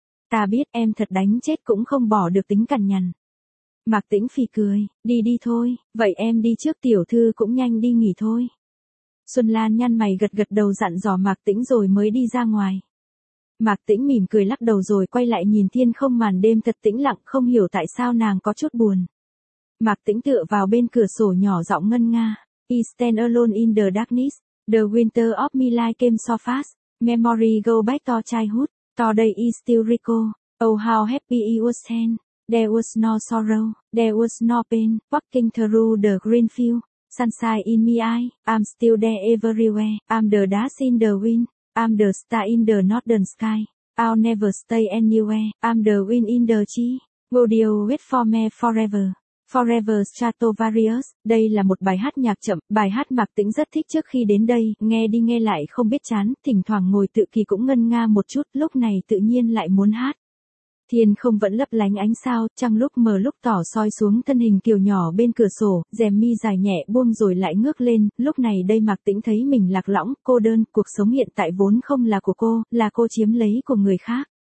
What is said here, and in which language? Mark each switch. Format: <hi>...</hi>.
<vi>Ta biết em thật, đánh chết cũng không bỏ được tính cằn nhằn. Mạc Tĩnh phì cười, đi đi thôi, vậy em đi trước, tiểu thư cũng nhanh đi nghỉ thôi. Xuân Lan nhăn mày gật gật đầu dặn dò Mạc Tĩnh rồi mới đi ra ngoài. Mạc Tĩnh mỉm cười lắc đầu rồi quay lại nhìn thiên không, màn đêm thật tĩnh lặng, không hiểu tại sao nàng có chút buồn. Mạc Tĩnh tựa vào bên cửa sổ nhỏ giọng ngân nga.</vi> <en>I stand alone in the darkness, the winter of my life came so fast, memory go back to childhood, today is still recall, oh how happy it was then. There was no sorrow, there was no pain, walking through the green field, sunshine in my eye, I'm still there everywhere, I'm the dust in the wind, I'm the star in the northern sky, I'll never stay anywhere, I'm the wind in the tree, will you wait for me forever, forever Stratovarius.</en> <vi>Đây là một bài hát nhạc chậm, bài hát Mạc Tĩnh rất thích, trước khi đến đây, nghe đi nghe lại không biết chán, thỉnh thoảng ngồi tự kỳ cũng ngân nga một chút, lúc này tự nhiên lại muốn hát. Thiên không vẫn lấp lánh ánh sao, trăng lúc mờ lúc tỏ soi xuống thân hình kiều nhỏ bên cửa sổ, rèm mi dài nhẹ buông rồi lại ngước lên, lúc này đây Mạc Tĩnh thấy mình lạc lõng, cô đơn, cuộc sống hiện tại vốn không là của cô, là cô chiếm lấy của người khác.</vi>